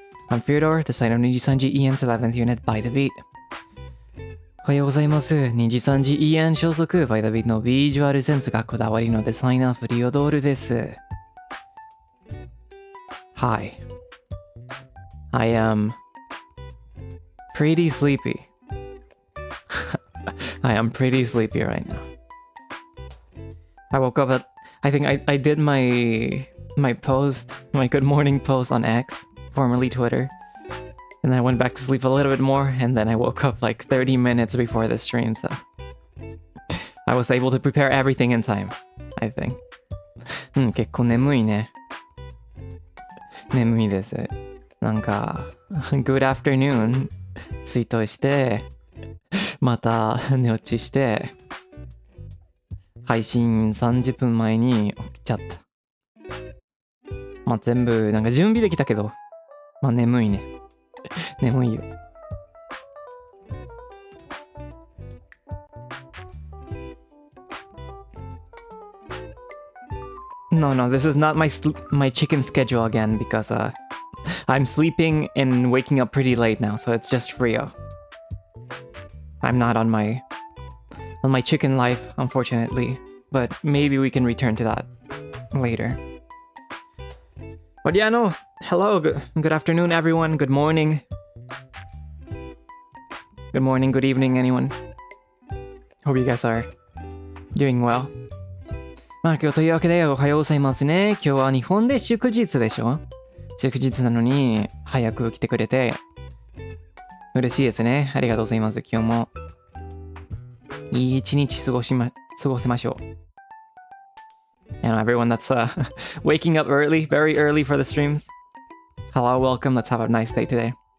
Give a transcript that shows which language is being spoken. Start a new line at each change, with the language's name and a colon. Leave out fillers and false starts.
English: I'm Freodore, the site of NIJISANJI EN's 11th unit by the beat.
Japanese: おはようございます。 NIJISANJI EN 消息 by the beat のビジュアルセンスがこだわりのデザイナーフリオドールです。
English: Hi. I am pretty sleepy. I am pretty sleepy right now. I woke up at, I think I did my post, my good morning post on X, formerly Twitter. And then I went back to sleep a little bit more, and then I woke up like 30 minutes before the stream, so I was able to prepare everything in time, I think.
Japanese: 結構眠いね。眠いです。なんか、
English: Good afternoon
Japanese: ツイートして、また寝落ちして、配信30分前に起きちゃった。まあ全部なんか準備できたけど、まあ眠いね。眠いよ。
English: No, this is not my chicken schedule again because I'm sleeping and waking up pretty late now, so it's just Frio. I'm not on my chicken life, unfortunately, but maybe we can return to that later. But yeah, no. Hello, good afternoon, everyone. Good morning. Good morning, good evening, anyone. Hope you guys are doing well.
Japanese: まあ今日というわけでおはようございますね。今日は日本で祝日でしょ？祝日なのに早く来てくれて嬉しいですね。ありがとうございます。今日もいい一日過ごせましょう。
English: And everyone that's waking up early, very early for the streams. Hello, welcome. Let's have a nice day today.